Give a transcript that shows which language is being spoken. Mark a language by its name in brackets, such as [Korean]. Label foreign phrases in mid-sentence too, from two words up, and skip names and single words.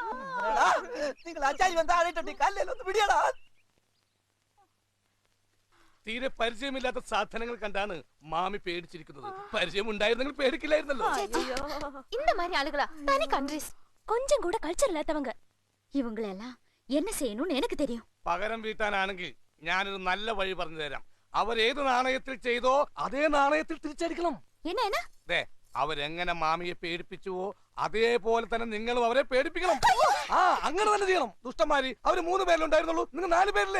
[Malayalam] നിങ്ങൾ ആ ചരിവൻ താഴെയിട്ടുണ്ട്, കല്ലേലൊന്ന് പിടിയടാ. തീരെ പരിചയമില്ലാത്ത സാധനങ്ങൾ കണ്ടാണ് മാമി പേടിച്ചിരിക്കുന്നത്. പരിചയം ഉണ്ടായിരുന്നെങ്കിൽ പേടിക്കില്ലായിരുന്നല്ലോ. [Tamil] இந்த மாதிரி ஆளுகளா தனி கண்ட்ரிஸ் கொஞ்சம் கூட கல்ச்சர் இல்லாதவங்க இவங்களெல்லாம் என்ன செய்யணும்னு எனக்கு தெரியும். [Malayalam] പകരം വീട്ടാനാണെങ്കിൽ ഞാനൊരു നല്ല വഴി പറഞ്ഞു തരാം. അവരേത് നാണയത്തിൽ ചെയ്തോ അതേ നാണയത്തിൽ തിരിച്ചടിക്കണം. [Tamil] என்ன [Malayalam] ദേ അവരെങ്ങനെ മാമിയെ പേടിപ്പിച്ചുവോ അതേപോലെ തന്നെ നിങ്ങളും അവരെ പേടിപ്പിക്കണം. അങ്ങനെ തന്നെ ചെയ്യണം. ദുഷ്ടന്മാരി അവര് 3 പേരിലുണ്ടായിരുന്നുള്ളൂ, നിങ്ങൾ 4 പേരില്ലേ?